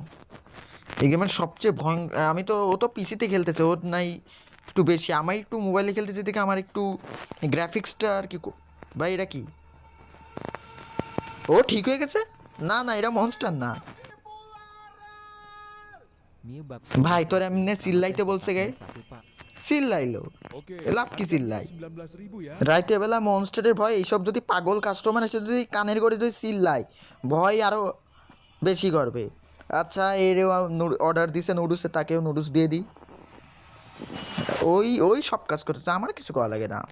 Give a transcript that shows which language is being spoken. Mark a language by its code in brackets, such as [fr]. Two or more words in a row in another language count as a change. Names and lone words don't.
[bn] এই গেমের সবচেয়ে ভয়ঙ্কর, আমি তো, ও তো পিসিতে খেলতেছে, ওর নাই একটু বেশি, আমার একটু মোবাইলে খেলতেছে দেখে আমার একটু গ্রাফিক্সটা আর কি ভাই এটা কি, ও ঠিক হয়ে গেছে? না না, এটা মনস্টার না [id] New baksonya [bn] ভাই, তোর [id] 1, [bn] এমনি চিল্লাইতে বলছে গে, [id] kotaknya 1 pak. [bn] চিল্লাইলো, [id] Oke, [bn] লাভ কি [id] harganya [bn] চিল্লাই? [id] 19.000 ya. [bn] রাইতে বেলা মনস্টারের ভয়, এইসব যদি পাগল কাস্টমার এসে যদি কানের করে যদি চিল্লায়, ভয় আরও বেশি করবে। আচ্ছা এরও অর্ডার দিছে নুডলসে, তাকেও নুডলস দিয়ে দিই। ওই ওই সব কাজ করতেছে, আমার কিছু করা লাগে না।